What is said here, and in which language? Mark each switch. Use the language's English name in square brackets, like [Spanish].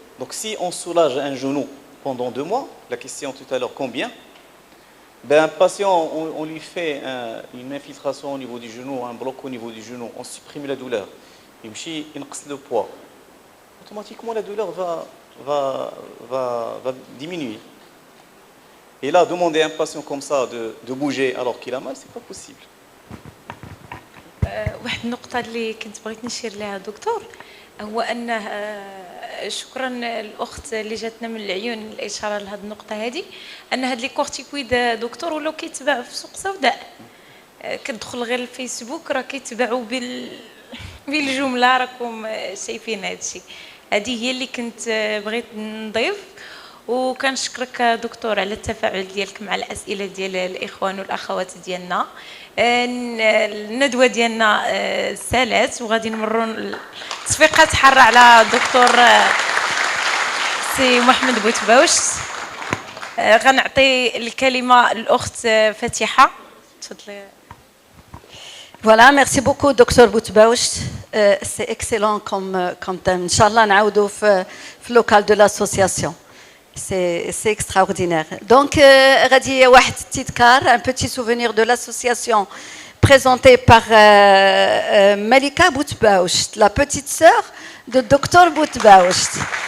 [French] Donc si on soulage un genou pendant 2 mois, la question tout à l'heure combien, un patient, on lui fait une infiltration au niveau du genou, un bloc au niveau du genou, on supprime la douleur, il le poids, automatiquement la douleur va diminuer. Et là, demander à un patient comme ça de bouger alors qu'il a mal, c'est pas possible. [Arabic] واحد النقطة اللي كنت بغيت نشير لها دكتور هو أنه شكرا الأخت اللي جاتنا من العيون الإشارة لهذه النقطة هذه أن هاد لي كورتيكويد دكتور ولاو كيتباعوا في سوق سوداء كتدخل غير الفيسبوك راه كيتباعوا بالجملة راكم شايفين هذا الشيء. هذه هي اللي كنت بغيت نضيف وكنشكرك دكتور على التفاعل ديالك مع الأسئلة ديال الإخوان والأخوات ديالنا. الندوه ديالنا سالات وغادي نمروا التصفيقات حاره على الدكتور سي محمد بوتباوش. غنعطي الكلمه للاخت فاتحه تفضلي. [French] Voilà, merci beaucoup docteur Boutbauch. C'est excellent comme thème. Inch'Allah [Arabic] نعاودوا في [French] local de l'association. C'est extraordinaire. Donc, [Arabic] غادي واحد تذكار, [French] un petit souvenir de l'association présentée par Malika Boutbauch, la petite sœur de Dr Boutbauch.